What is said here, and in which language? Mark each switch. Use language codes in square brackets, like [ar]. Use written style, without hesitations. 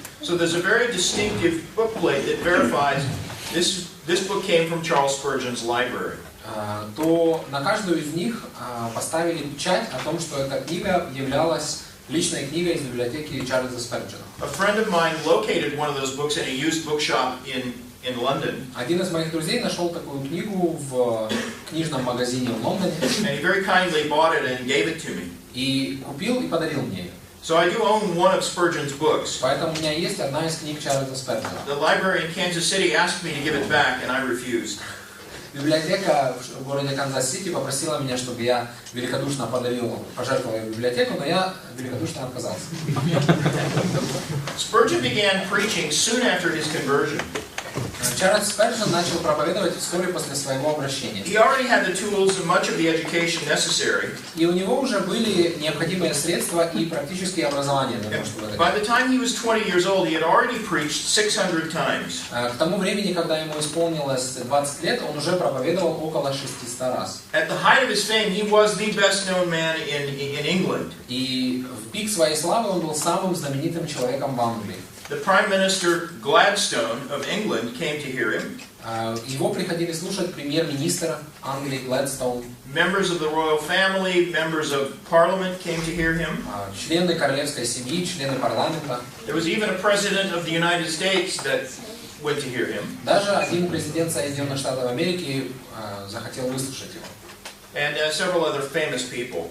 [en] so there's a very distinctive book plate that verifies this book came from Charles Spurgeon's library. [ru] То на каждую из них поставили печать о том, что эта книга являлась личной книгой из библиотеки Чарльза Спurgeона. [en] A friend of mine located one of those books in a used bookshop in London. [ru] Один из моих друзей нашел такую книгу в книжном магазине в Лондоне. [en] And he very kindly bought it and gave it to me. [ru] И купил и подарил мне ее. [en] So I do own one of Spurgeon's books. [ru] Поэтому у меня есть одна из книг Чарльза Спurgeона. [en] The library in Kansas City asked me to give it back, and I refused. [ru] Библиотека в городе Канзас-Сити попросила меня, чтобы я великодушно пожертвовал ее библиотеку, но я великодушно отказался. [en] Spurgeon began preaching soon after his conversion. [ru] Чарльз Спurgeon начал проповедовать вскоре после своего обращения. [en] He already had the tools and much of the education necessary. [ru] И у него уже были необходимые средства и практические образования для того, чтобы это [en] By the time he was 20 years old, he had already preached 600 times. [ru] К тому времени, когда ему исполнилось 20 лет, он уже проповедовал около 600 раз. [en] At the height of his fame, he was the best-known man in England. [ru] И в пик своей славы он был самым знаменитым человеком в Англии. [en] The Prime Minister Gladstone of England came to hear him. [ru] Его приходили слушать премьер-министр Англии Гладстоун. [en] Members of the royal family, members of parliament came to hear him. [ru] Члены королевской семьи, члены парламента. [en] There was even a president of the United States that went to hear him. [ru] Даже один президент Соединенных Штатов Америки захотел выслушать его. [en] And several other famous people.